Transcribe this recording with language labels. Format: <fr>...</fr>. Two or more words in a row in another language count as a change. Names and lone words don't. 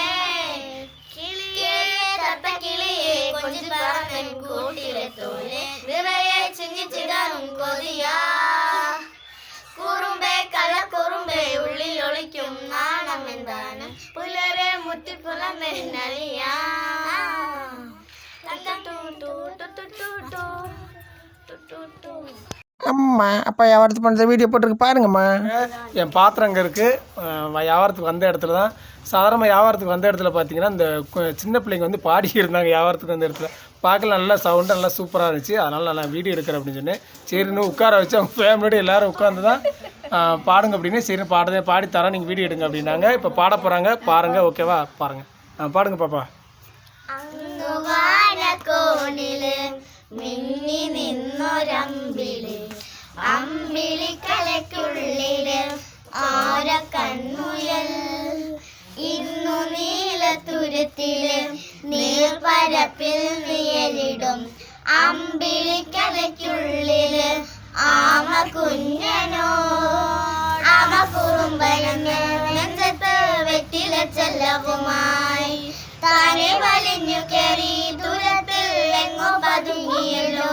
<ml>കിളിയെ തത്ത കിളിയെ കൊഞ്ചി പറന്നൻ കൂട്ടിലെത്തൂലേ, നിറയെ ചിങ്ങിച്ചിടാനും കൊതിയാ കുറുമ്പേ കള്ളക്കുറുമ്പേ ഉള്ളിൽ ഒളിക്കും നാണം എന്താണ് പുലരെ മുത്തിപ്പുലമെന്നറിയാ.</ml> <ta>அம்மா அப்பா வியாபாரத்து பண்ணுற வீடியோ போட்டிருக்கு பாருங்கம்மா. என் பாத்திரம் அங்கே இருக்குது. வியாபாரத்துக்கு வந்த இடத்துல தான் சாதாரணமாக வியாபாரத்துக்கு வந்த இடத்துல பார்த்தீங்கன்னா இந்த சின்ன பிள்ளைங்க வந்து பாடி இருந்தாங்க. வியாபாரத்துக்கு வந்த இடத்துல பார்க்க நல்லா சவுண்டு நல்லா சூப்பராக இருந்துச்சு. அதனால் நான் வீடியோ எடுக்கிறேன் அப்படின்னு சொன்னேன். சரின்னு உட்கார வச்சு அவங்க ஃபேமிலியோட எல்லோரும் உட்காந்து தான் பாடுங்க அப்படின்னு. சரி பாடி தரேன், நீங்கள் வீடியோ எடுங்க அப்படின்னாங்க. இப்போ பாட போகிறாங்க பாருங்கள். ஓகேவா? பாருங்கள். பாடுங்க பாப்பா.</ta> <ml>മിന്നി നിന്നൊരമ്പിളി അമ്പിളിക്കലയ്ക്കുള്ളില് ആര കൺമുയൽ ഇന്നു നീലത്തുരുത്തില് നീർപ്പരപ്പിൽ നിയലിടും അമ്പിളിക്കലയ്ക്കുള്ളില് ആമ കുഞ്ഞനോ ആമ കുറുമ്പനെന്ന് നെഞ്ചത്ത് വെറ്റില ചെല്ലവുമായി താനെ വലിഞ്ഞു കയറി ദൂരത്തിൽ എങ്ങോ പതുങ്ങിയല്ലോ.</ml>